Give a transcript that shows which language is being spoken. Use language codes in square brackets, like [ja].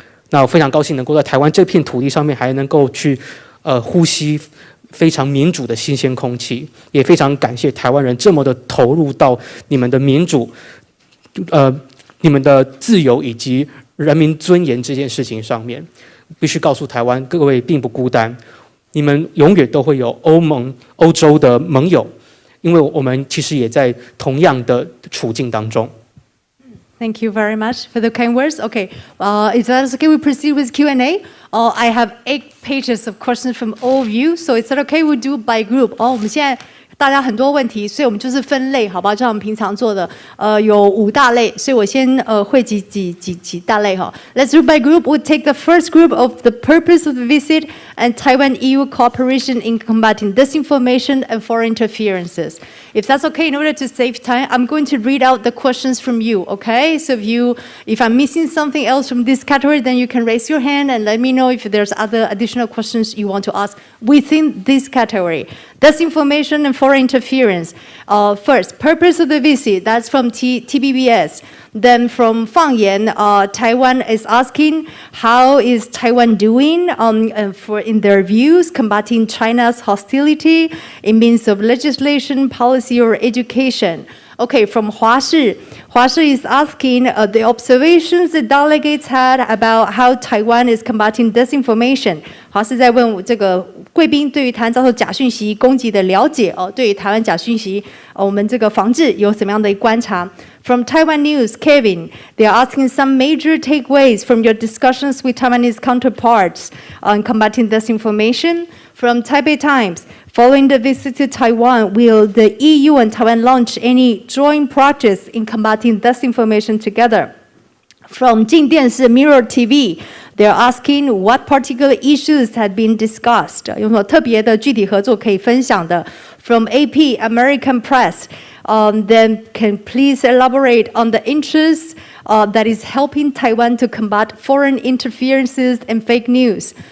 [zh] 那我非常高兴能够在台湾这片土地上面，还能够去呼吸非常民主的新鲜空气，也非常感谢台湾人这么的投入到你们的民主、你们的自由以及人民尊严这件事情上面。必须告诉台湾各位并不孤单，你们永远都会有欧洲的盟友，因为我们其实也在同样的处境当中。 [en] Thank you very much for the kind words. Okay, if that's okay, we proceed with Q&A. I have 8 pages of questions from all of you, so is that okay? We do by group. [zh] 我们现在大家很多问题，所以我们就是分类，好不好？就像我们平常做的，有5大类，所以我先汇集几大类哈。 [en] Let's do by group. We'll take the first group of the purpose of the visit and Taiwan-EU cooperation in combating disinformation and foreign interferences. If that's okay, in order to save time, I'm going to read out the questions from you. Okay? So if I'm missing something else from this category, then you can raise your hand and let me know if there's other additional questions you want to ask within this category. Disinformation and foreign interference. First, purpose of the visit, that's from TVBS. Then from 放言, Taiwan is asking, how is Taiwan doing in their views, combating China's hostility in means of legislation, policy, or education? Okay, from 华视is asking the observations the delegates had about how Taiwan is combating disinformation. [zh] 华视在问这个贵宾对于台湾遭受假讯息攻击的了解对于台湾假讯息我们这个防治有什么样的观察 [en] From Taiwan News, Kevin, they are asking some major takeaways from your discussions with Taiwanese counterparts on combating disinformation. From Taipei Times, following the visit to Taiwan, will the EU and Taiwan launch any joint projects in combating disinformation together? From 镜电视 Mirror TV, they're asking what particular issues had been discussed. [zh] 有什么特别的具体合作可以分享的 [en] From AP, American Press, then can please elaborate on the interests that is helping Taiwan to combat foreign interferences and fake news.